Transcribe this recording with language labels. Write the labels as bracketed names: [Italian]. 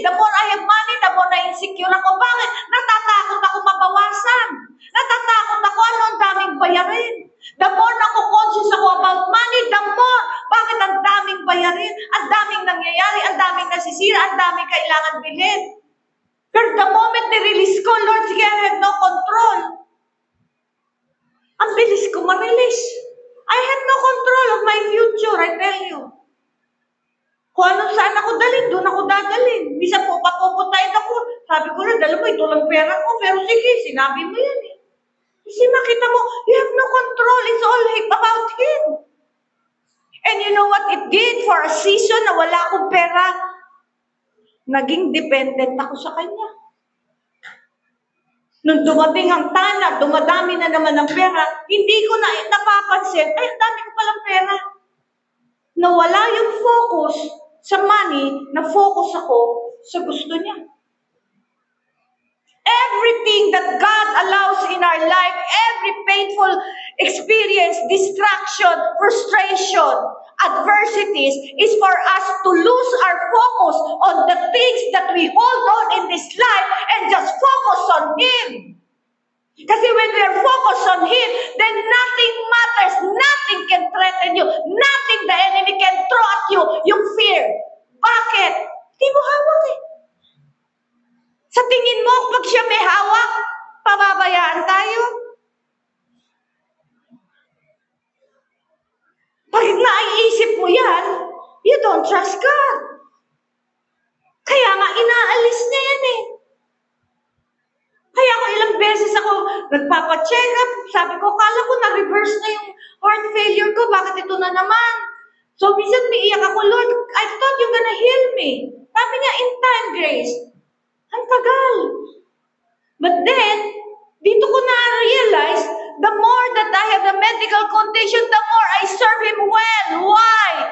[English] The more I have money, the more [Filipino] na [English] insecure [Filipino] ako. Bakit? Natatakot ako mabawasan. Natatakot ako ano ang daming bayarin. [English] The more [Filipino] na [English] conscious [Filipino] ako [English] about money, the more. [Filipino] Bakit ang daming bayarin? Ang daming nangyayari, ang daming nasisira, ang daming kailangan bilhin. Pero [English] the moment [Filipino] ni-release ko, Lord, sige, [English] I have no control. [Filipino] Ang bilis ko ma-release. [English] I have no control of my future, I tell you. [Filipino] Kung ano saan ako dalhin, doon ako dadalhin. Minsan po, papupuntahin ako. Sabi ko na, dala mo, ito lang pera ko. Pero sige, sinabi mo yan eh. Kasi makita mo, [English] you have no control. It's all about Him. And you know what it did for a season [Filipino] na wala akong pera? Naging dependent ako sa Kanya. Nung dumating ang tana, dumadami na naman ang pera, hindi ko na napapansin, ay, dami ko palang pera. Nawala yung focus sa money, na-focus ako sa gusto niya. [English] Everything that God allows in our life, every painful experience, distraction, frustration, adversities, is for us to lose our focus on the things that we hold on in this life and just focus on Him. [Filipino] Kasi [English] when we are focused on Him, then nothing matters, nothing can threaten you, nothing the enemy can throw at you, [Filipino] yung [English] fear. [Filipino] Bakit? Di mo hawak eh. Sa tingin mo, pag siya may hawak, pababayaan tayo? Pag naiisip mo yan, [English] you don't trust God. [Filipino] Kaya nga, inaalis niya yan eh. Kaya ako ilang beses ako nagpapacheck up. Sabi ko, kala ko na-reverse na yung heart failure ko. Bakit ito na naman? [English] So, [Filipino] minsan umiiyak ako, [English] Lord, I thought you're gonna heal me. [Filipino] Sabi niya, [English] in time, Grace. [Filipino] Ang tagal. [English] But then, [Filipino] dito ko na-realize, [English] the more that I have a medical condition, the more I serve Him well. Why?